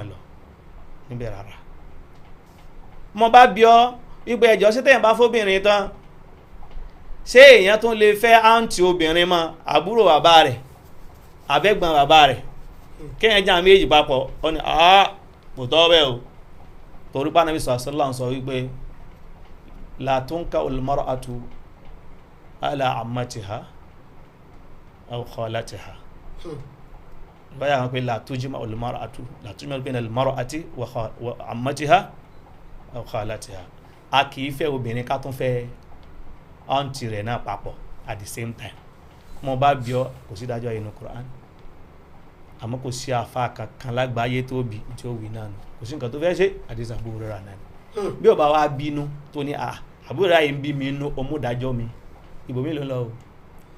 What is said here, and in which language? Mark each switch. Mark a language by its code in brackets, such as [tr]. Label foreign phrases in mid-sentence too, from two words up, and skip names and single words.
[yo] lọ níbẹ̀ rárá mo bá bí ọ wípé ẹjọ́ sí tẹ̀yìn bá fóbìnrin tán ṣé èèyàn tún lè fẹ́ àǹtí obìnrin mọ́ àbúrò bàbá rẹ̀ àbẹ́gbọ̀n bàbá rẹ̀ kéèyàn já méjì papọ̀ ọ ni kò tọ́ bẹ́ẹ̀ o torí bá nàbí sallallahu sọ wípé [ar] لا تنكح المرأة على عمتها أو خالتها [yo] báyà wọn pé [ar] لا تجمع المرأة لا تجمع بين المرأة وعمتها أو خالتها [yo] a kì í fẹ́ obìnrin ká tún fẹ́ àǹtí rẹ̀ náà papọ̀ [en] at the same time [yo] mo bá bí ọ kò sí dájọ́ inú Qur'an àmọ́ kò sí àfa kankan lágbàáyé tó bí tí ó wí náà nù kò sí nǹkan tó fẹ́ ṣe àdìsá àbúrò rẹ̀ náà ni bí ó bá wá bínú tó ní àbúrò rẹ̀ yìí ń bí mi inú ọmúdájọ́ mi ìbò mi ló lọ o